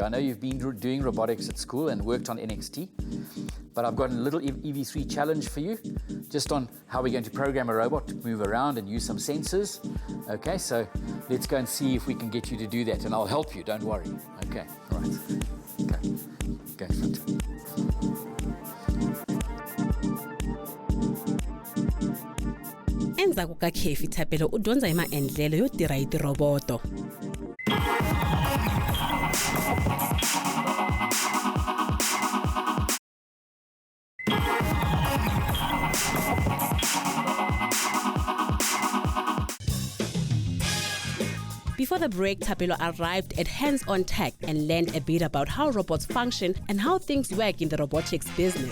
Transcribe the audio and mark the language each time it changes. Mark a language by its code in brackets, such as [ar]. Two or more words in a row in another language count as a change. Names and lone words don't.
[en] I know you've been doing robotics at school and worked on NXT, but I've got a little EV3 challenge for you, just on how we're going to program a robot to move around and use some sensors. Okay, so let's go and see if we can get you to do that, and I'll help you, don't worry. Okay, all right, go in front. [ts] Endzhaku ka Khefi Thapelo u dyondza hi maendlelo yo tirha hi tiroboto. [en] Before the break, Thapelo arrived at Hands-On Tech and learned a bit about how robots function and how things work in the robotics business.